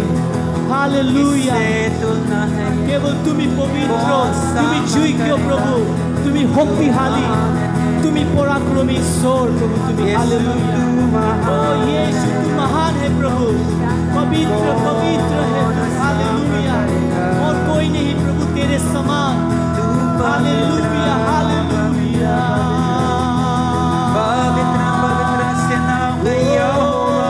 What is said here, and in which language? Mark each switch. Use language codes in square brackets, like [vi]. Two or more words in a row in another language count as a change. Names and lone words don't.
[as] হালেলুয়া, কেৱল তুমি পবিত্ৰ, তুমি যোগ্য প্ৰভু, তুমি শক্তিশালী, তুমি পৰাক্ৰমী ঈশ্বৰ প্ৰভু, তুমি হালেলুয়া। [hi] ओ यीशु तू महान है प्रभु, पवित्र पवित्र है, हालेलुया। और कोई नहीं प्रभु तेरे समान, हालेलुया हालेलुया। पवित्र पवित्र से नाम है यहोवा,